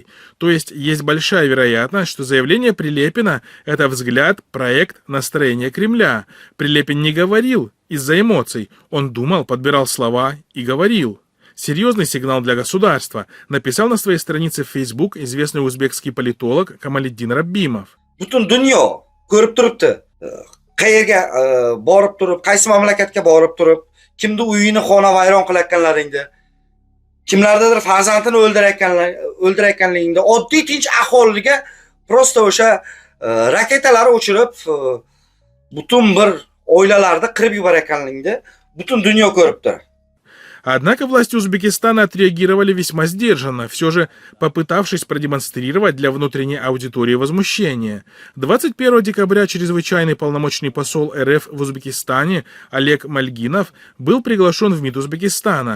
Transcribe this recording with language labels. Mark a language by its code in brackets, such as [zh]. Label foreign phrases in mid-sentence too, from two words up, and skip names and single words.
[ru] То есть большая вероятность, что заявление Прилепина – это взгляд, проект, настроение Кремля. Прилепин не говорил из-за эмоций, он думал, подбирал слова и говорил. Серьезный сигнал для государства, написал на своей странице в Facebook известный узбекский политолог Камалиддин Раббимов. [uz] Butun dunyo ko'rib turibdi. Qayerga borib turib, qaysi mamlakatga borib turib, kimni uyini xonavayron qilayotganlaringni. kimlardadir farzandini o'ldirayotganligingda oddiy tinch aholiga prosta o'sha raketalar o'chirib butun bir oilalarni qirib yuborayotganligingda butun dunyo ko'ribdi. [ru] Однако власти Узбекистана отреагировали весьма сдержанно, все же попытавшись продемонстрировать для внутренней аудитории возмущение. 21 декабря чрезвычайный полномочный посол РФ в Узбекистане Олег Мальгинов был приглашен в МИД Узбекистана.